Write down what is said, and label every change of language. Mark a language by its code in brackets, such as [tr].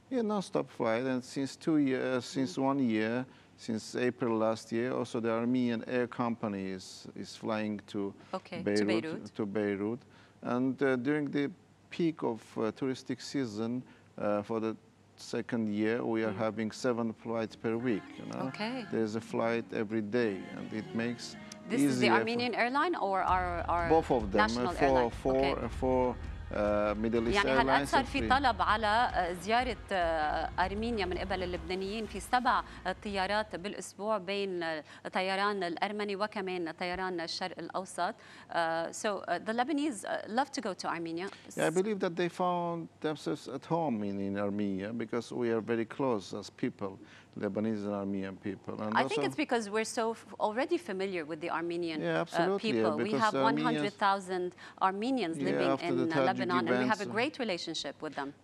[en] Yeah, non-stop flight, and since 2 years, since 1 year, since April last year, also the Armenian Air Company is flying to Beirut, and during the peak of touristic season for the second year, we are having 7 flights per week. You know, there's a flight every day, and it makes. This is the Armenian airline or our both of them, national airline? for Middle East [ar] يعني [en] Airlines. [ar] هلا صار في طلب على زيارة أرمينيا من قبل اللبنانيين في 7 طيارات بالأسبوع بين طيران الأرمني وكمان طيران الشرق الأوسط. [en] So the Lebanese love to go to Armenia. Yeah, I believe that they found themselves at home in Armenia because we are very close as people, Lebanese and Armenian people. And I think it's because we're so already familiar with the Armenian Yeah, people. We have 100,000 Armenians living in Lebanon, and we have a great relationship with them.